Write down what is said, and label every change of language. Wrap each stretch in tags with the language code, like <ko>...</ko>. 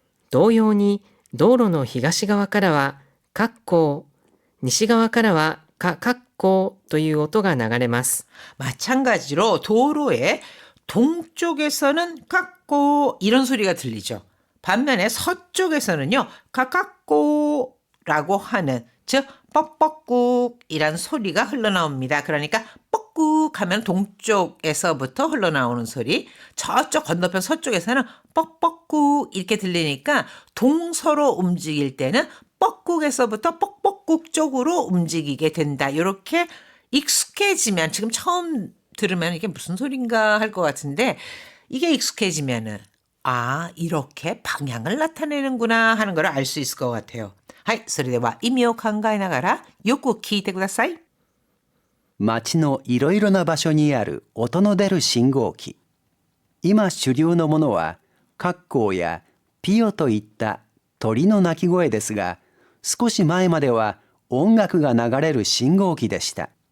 <ja>同様に道路の東側からは格好、西側からは格好という音が流れます。</ja> <ko>마찬가지로 도로의 동쪽에서는 깎고 이런 소리가 들리죠. 반면에 서쪽에서는요. 가깝고라고 하는 즉 뻑뻑국이란 소리가 흘러나옵니다. 그러니까 뻑국 하면 동쪽에서부터 흘러나오는 소리, 저쪽 건너편 서쪽에서는 뻑뻑국 이렇게 들리니까 동서로 움직일 때는 뻑국에서부터 뻑뻑국 쪽으로 움직이게 된다. 이렇게 익숙해지면 지금 처음 들으면 이게 무슨 소린가 할 것 같은데 이게 익숙해지면은 아 이렇게 방향을 나타내는구나 하는 걸 알 수 있을 것 같아요.</ko> <ja>はい、それでは意味を考えながらよく聞いてください。街のいろいろな場所にある音の出る信号機。今主流のものはカッコーやピヨといった鳥の鳴き声ですが、少し前までは音楽が流れる信号機でした。</ja>